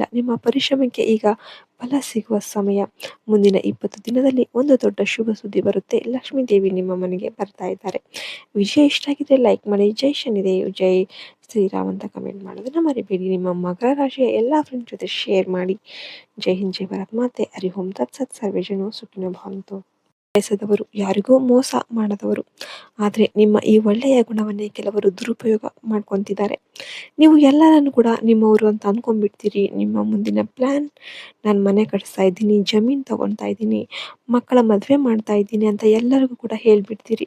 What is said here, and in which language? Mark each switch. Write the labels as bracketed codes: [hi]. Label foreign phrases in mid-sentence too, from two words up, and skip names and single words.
[kn] ನಿಮ್ಮ ಪರಿಶ್ರಮಕ್ಕೆ ಈಗ ಫಲ ಸಿಗುವ ಸಮಯ. ಮುಂದಿನ 20 ದಿನದಲ್ಲಿ ಒಂದು ದೊಡ್ಡ ಶುಭ ಸುದ್ದಿ ಬರುತ್ತೆ. ಲಕ್ಷ್ಮೀ ದೇವಿ ನಿಮ್ಮ ಮನೆಗೆ ಬರ್ತಾ ಇದ್ದಾರೆ. ವಿಷಯ ಇಷ್ಟ ಆಗಿದ್ರೆ ಲೈಕ್ ಮಾಡಿ. ಜೈ ಶನಿದೇವ್, ಜೈ ಶ್ರೀರಾಮ್ ಅಂತ ಕಮೆಂಟ್ ಮಾಡೋದನ್ನ ಮರಿಬೇಡಿ. ನಿಮ್ಮ ಮಕರ ರಾಶಿಯ ಎಲ್ಲ ಫ್ರೆಂಡ್ಸ್ ಜೊತೆ ಶೇರ್ ಮಾಡಿ. ಜೈ ಹಿಂದ್, ಜೈ ಭಾರತ್ ಮಾತೆ. [sa] ಹರಿ ಓಂ ತತ್ಸತ್. ಸರ್ವೇ ಜನ ಸುಖಿನೋ ಭವಂತು. [kn] ಬಯಸದವರು, ಯಾರಿಗೂ ಮೋಸ ಮಾಡದವರು. ಆದರೆ ನಿಮ್ಮ ಈ ಒಳ್ಳೆಯ ಗುಣವನ್ನೇ ಕೆಲವರು ದುರುಪಯೋಗ ಮಾಡ್ಕೊತಿದ್ದಾರೆ. ನೀವು ಎಲ್ಲರನ್ನು ಕೂಡ ನಿಮ್ಮವರು ಅಂತ ಅನ್ಕೊಂಡ್ಬಿಡ್ತೀರಿ. ನಿಮ್ಮ ಮುಂದಿನ ಪ್ಲಾನ್, ನಾನು ಮನೆ ಕಟ್ಟಿಸ್ತಾ ಇದ್ದೀನಿ, ಜಮೀನು ತಗೊಳ್ತಾ ಇದ್ದೀನಿ, ಮಕ್ಕಳ ಮದುವೆ ಮಾಡ್ತಾ ಇದ್ದೀನಿ ಅಂತ ಎಲ್ಲರಿಗೂ ಕೂಡ ಹೇಳ್ಬಿಡ್ತೀರಿ.